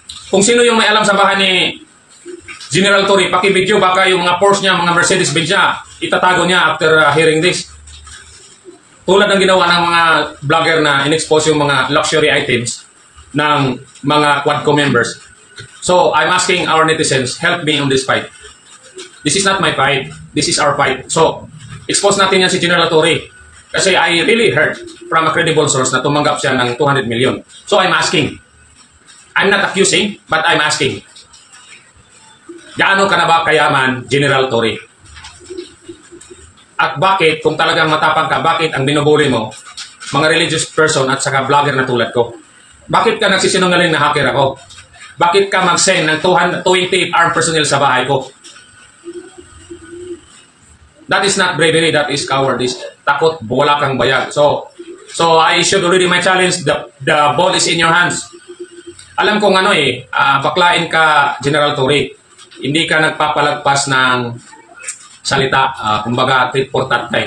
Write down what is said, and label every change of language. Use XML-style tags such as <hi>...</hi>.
<tl>Kung sino yung may alam sa bahay ni General Tory, paki-video baka yung mga Porsche niya, mga Mercedes-Benz niya, itatago niya</tl> <en>after hearing this.</en> <tl>Tulad ng ginawa ng mga vlogger na in-expose yung mga luxury items ng mga Quadco members.</tl> <en>So, I'm asking our netizens, help me on this fight. This is not my fight. This is our fight. So,</en> <tl>expose natin yan</tl> <en>si General Tory. Kasi I really heard from a credible source</en> <tl>na tumanggap siya ng</tl> <en>200 million. So, I'm asking. I'm not accusing, but I'm asking.</en> <tl>Gaano ka na ba kayaman, General Tory? At bakit, kung talagang matapang ka, bakit ang binubuli mo, mga religious person at saka vlogger na tulad ko? Bakit ka nagsisinungaling na hacker ako? Bakit ka mag-send ng 20 armed personnel sa bahay ko?</tl> <en>That is not bravery, that is cowardice.</en> <tl>Takot, wala kang bayag.</tl> <en>So I issued already my challenge. The ball is in your hands.</en> <tl>Alam kong baklain ka, General Tory. Hindi ka nagpapalagpas ng salita, kumbaga tit for tat kay.</tl>